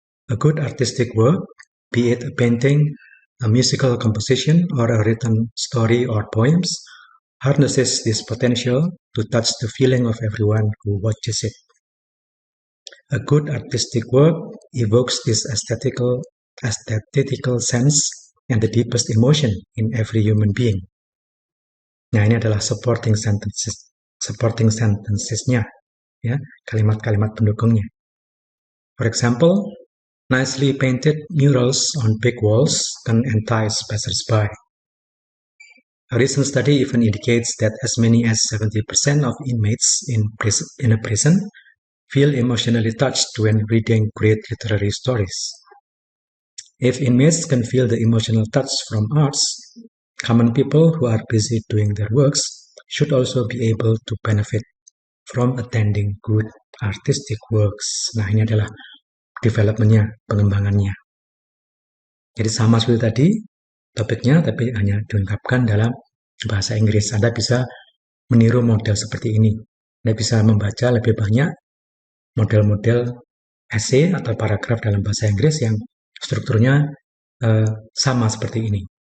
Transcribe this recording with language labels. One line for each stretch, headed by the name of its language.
English: A good artistic work, be it a painting, a musical composition, or a written story or poems, harnesses this potential to touch the feeling of everyone who watches it. A good artistic work evokes this aesthetical sense and the deepest emotion in every human being.
Indonesian: Nah, ini adalah supporting sentences-nya, ya, kalimat-kalimat pendukungnya.
English: For example, nicely painted murals on big walls can entice passers-by. A recent study even indicates that as many as 70% of inmates in a prison feel emotionally touched when reading great literary stories. If inmates can feel the emotional touch from arts, common people who are busy doing their works should also be able to benefit from attending good artistic works.
Indonesian: Nah, ini adalah development-nya, pengembangannya. Jadi sama seperti tadi topiknya, tapi hanya diungkapkan dalam bahasa Inggris. Anda bisa meniru model seperti ini. Anda bisa membaca lebih banyak model-model essay atau paragraf dalam bahasa Inggris yang strukturnya sama seperti ini.